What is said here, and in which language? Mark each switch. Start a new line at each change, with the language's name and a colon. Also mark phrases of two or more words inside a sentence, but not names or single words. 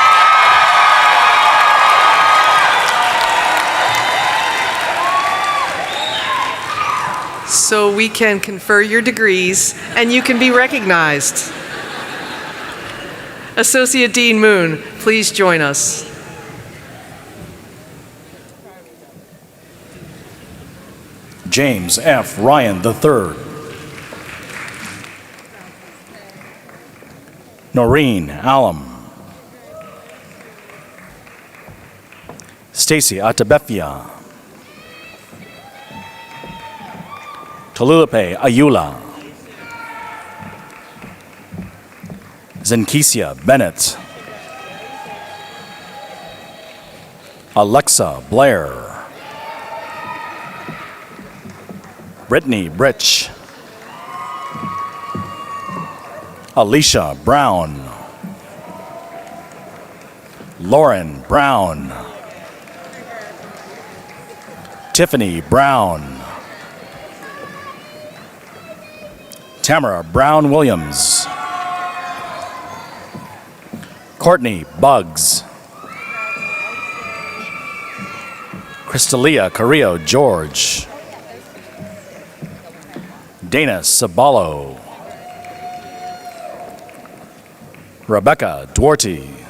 English: So we can confer your degrees and you can be recognized. Associate Dean Moon, please join us. James F. Ryan III. Noreen Allam. Stacy Atabefia. Tolulope Ayula. Zenkisia Bennett. Alexa Blair. Brittany Britch. Alicia Brown. Lauren Brown. Tiffany Brown. Tamara Brown Williams. Courtney Buggs. Crystalia Carrillo George. Dana Sabalo. Rebecca Duarte.